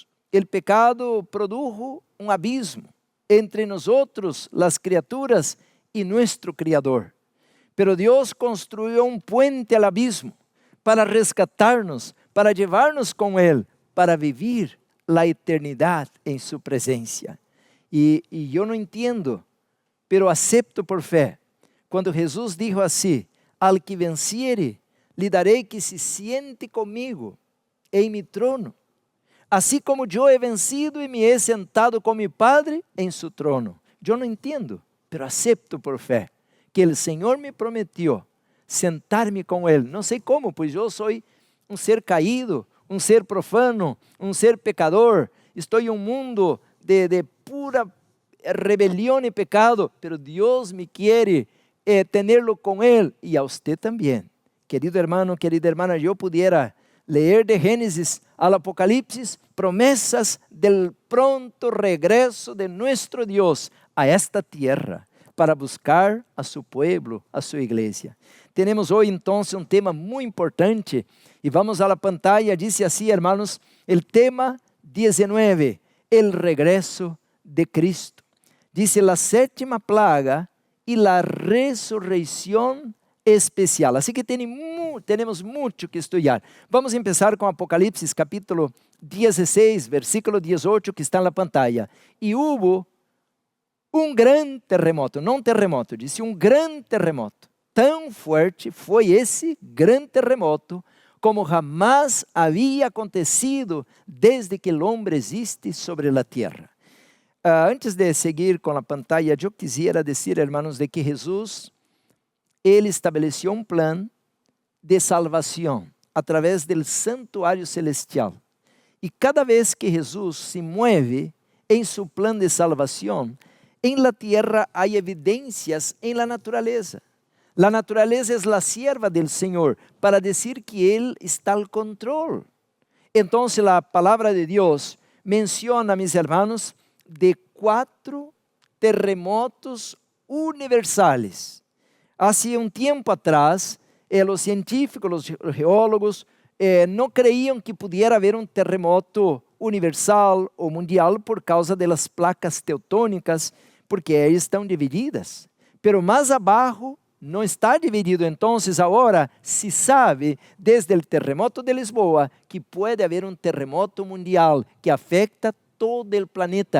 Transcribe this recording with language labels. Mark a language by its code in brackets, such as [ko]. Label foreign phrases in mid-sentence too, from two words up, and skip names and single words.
[pt] O pecado produjo um abismo entre nós outros, as criaturas, e nosso Criador. Pero Deus construiu um puente ao abismo para rescatar-nos, para levar-nos com Ele, para viver a eternidade em sua presença. E eu não entendo, [es] pero acepto por fé, [pt] quando Jesus dijo assim, [es] al que venciere, [pt] lhe darei que se siente comigo em mi trono, assim como eu he vencido e [es] me he sentado com mi Padre [pt] em su trono. Eu não entendo, [es] pero acepto por fé, [pt] que o Senhor me prometeu sentar-me com Ele. Não sei como, pois eu sou um ser caído, um ser profano, um ser pecador. Estou em um mundo de pura rebelião e pecado, pero Deus me quer tenerlo com Ele, e a você também. [es] Querido hermano, querida hermana, eu pudiera leer de Gênesis al Apocalipsis promessas del pronto regreso de nuestro Deus a esta tierra para buscar a su pueblo, [pt] a sua igreja. Temos hoje então um tema muito importante e vamos à pantalla. Diz assim, hermanos, o tema 19, [es] el regreso de Cristo. [pt] Dice la sétima plaga y la resurrección especial. Assim que temos muito que estudar. Vamos começar com Apocalipse capítulo 16, versículo 18, que está na pantalla. E houve um grande terremoto, não terremoto, disse um grande terremoto. Tão forte foi esse grande terremoto como jamás havia acontecido desde que o homem existe sobre a terra. Antes de seguir com a pantalla, eu quisiera dizer, hermanos, de que Jesus, ele estabeleceu um plano de salvação através do santuário celestial. E cada vez que Jesus se move em seu plano de salvação, em [es] la tierra [pt] há evidências em la natureza. La natureza é a sierva del Senhor para dizer que Ele está al controle. Então, a palavra de Deus menciona, [es] mis hermanos, [pt] de 4 terremotos universales. Hace um tempo atrás, os científicos, os geólogos, não creiam que pudiera haver um terremoto universal ou mundial por causa das placas tectônicas, porque elas estão divididas. Pero mais abaixo não está dividido. Então, agora se sabe, desde o terremoto de Lisboa, que pode haver um terremoto mundial que afeta todo o planeta.